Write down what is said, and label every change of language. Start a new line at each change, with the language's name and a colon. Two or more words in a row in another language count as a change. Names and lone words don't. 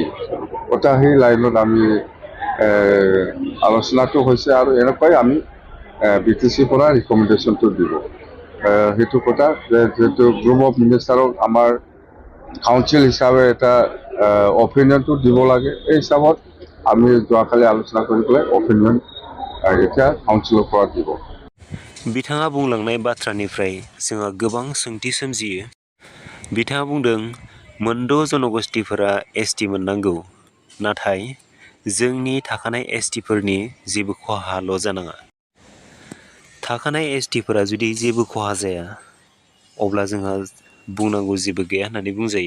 Assamese: কথা সেই লাইনত আমি আলোচনাটো হৈছে আৰু এনেকুৱাই আমি BTCৰ পৰা ৰিকমেণ্ডেশ্যনটো দিব। সেইটো কথা যে যিহেতু
English: group of ministers
Assamese: আমাৰ কাউন্সিল হিচাপে এটা অপিনিয়নটো দিব লাগে, এই হিচাপত আমি যোৱাকালি আলোচনা কৰি পেলাই অপিনিয়ন এতিয়া কাউন্সিলৰ পৰা দিব।
Bodo: बिथाङा बुंलांनाय बाथ्रानिफ्राय जोंहा गोबां सोंथि सोमजियो। बिथाङा बुंदों मोनद' जनगोष्ठिफोरा ST मोननांगौ, नाथाय जोंनि थाखानाय STफोरनि जेबो खहाल' जानाङा। थाखानाय STफोरा जुदि जेबो खहा जाया, अब्ला जोंहा बुंनांगौ जेबो गैया होननानै बुंजायो।